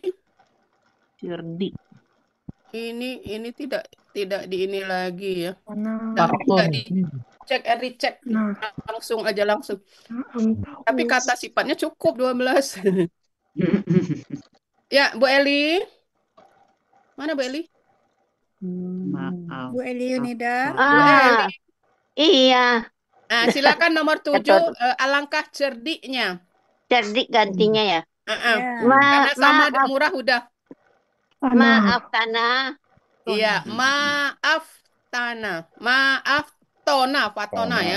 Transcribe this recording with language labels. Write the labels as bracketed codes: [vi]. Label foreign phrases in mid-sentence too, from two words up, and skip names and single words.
[id] Cerdik. Ini tidak di ini lagi ya. Faktor. Cek recheck langsung. Tapi kata sifatnya cukup 12. Ya, Bu Eli. Mana Bu Eli? Maaf. Bu Eli Yunidar. Bu Eli. Iya, Nah, silakan nomor 7 alangkah cerdiknya. cerdik gantinya ya. Karena sama murah udah. Maaf Tanah. Iya, maaf Tanah. Maaf Tona, Fatona ya.